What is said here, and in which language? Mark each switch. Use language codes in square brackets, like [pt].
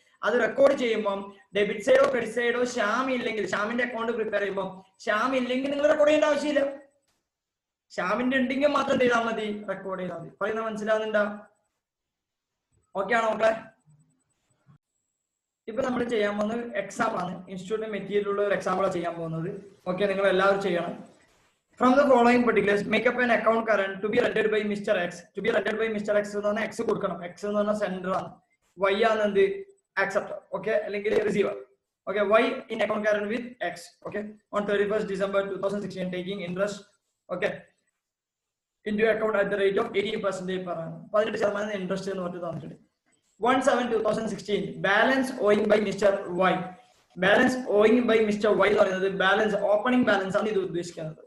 [ml] അത് റെക്കോർഡ് ചെയ്യുമ്പോൾ debit സൈഡോ credit സൈഡോ Shyam ഇല്ലെങ്കിൽ, ശ്യാമിന്റെ അക്കൗണ്ട് പ്രിപ്പയർ ചെയ്യുമ്പോൾ ശ്യാം ഇല്ലെങ്കിൽ നിങ്ങൾ റെക്കോർഡ് ചെയ്യേണ്ട ആവശ്യമില്ല. ശ്യാമിന്റെ ഉണ്ടെങ്കിൽ മാത്രം എന്ത് ചെയ്താൽ മതി, റെക്കോർഡ് ചെയ്താൽ മതി. പറയുന്നത് മനസ്സിലാവുന്നുണ്ടോ? ഓക്കെ ആണോ മക്കളെ? ഇപ്പൊ നമ്മൾ ചെയ്യാൻ പോകുന്നത് എക്സാം ആണ്. ഇൻസ്റ്റിറ്റ്യൂട്ടിന്റെ മെറ്റീരിയൽ ഉള്ള ഒരു എക്സാമ്പിളാണ് ചെയ്യാൻ പോകുന്നത്. ഓക്കെ, നിങ്ങൾ എല്ലാവരും ചെയ്യണം. [en] From the following particulars, make up an account current to be rendered by Mr. X. To be rendered by Mr. [ml] X എന്ന് പറഞ്ഞാൽ X കൊടുക്കണം. X എന്ന് പറഞ്ഞാൽ സെൻഡർ ആണ്, Y ആണ് എന്ത്, acceptor. [en] Okay, അല്ലെങ്കിൽ receiver. Okay, Y in account current with X. Okay, on 31st December 2016, taking interest. Okay, into account at the rate of 18% per annum. 18% interest [ml] എന്ന് പറഞ്ഞിട്ട് തന്നിട്ടുണ്ട്. [en] 1/7/2016, balance owing by Mr. Y. Balance owing by mister Y [ml] എന്ന് പറയുന്നത് balance opening balance ആണ് ഇത് ഉദ്ദേശിക്കുന്നത്.